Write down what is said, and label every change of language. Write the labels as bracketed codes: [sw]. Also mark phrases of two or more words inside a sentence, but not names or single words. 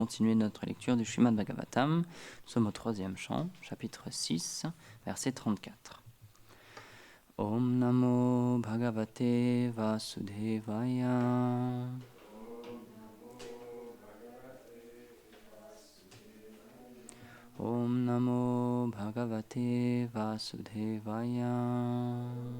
[fr] Continuer notre lecture du Srimad Bhagavatam. Nous sommes au 3e chant, chapitre 6, verset 34. [sa] ॐ नमो भगवते वासुदेवाय. ॐ नमो भगवते वासुदेवाय.